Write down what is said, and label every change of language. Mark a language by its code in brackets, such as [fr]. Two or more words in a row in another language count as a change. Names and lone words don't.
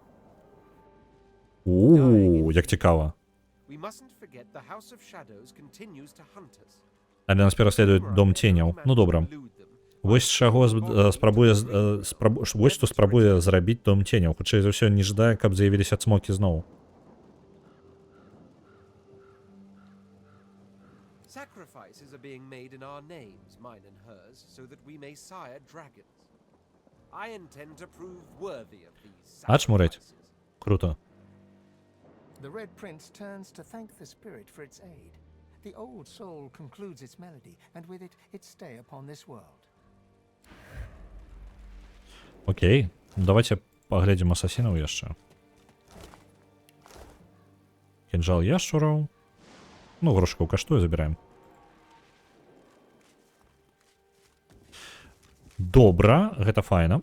[be] Як цікава. Але нас пераследуе дом ценяў. Ну добра. Вось чаго вось што спрабуе зрабіць дом ценяў. Хутчэй за ўсё не жадае, каб з'явіліся цмокі зноў. [en] Sacrifices are being made in our names, mine and hers, so that we may sire dragons. I intend to prove worthy of these [ru] Ачмурить. [en] sacrifices. [be] Круто. [en] The Red Prince turns to thank the spirit for its aid. The old soul concludes its melody, and with it, its stay upon this world. [be] Окей. Давайте паглядзім асасінаў яшчэ. Кінжал яшчураў. Ну, грошыкаў каштуе, забіраем. Добра, гэта файна.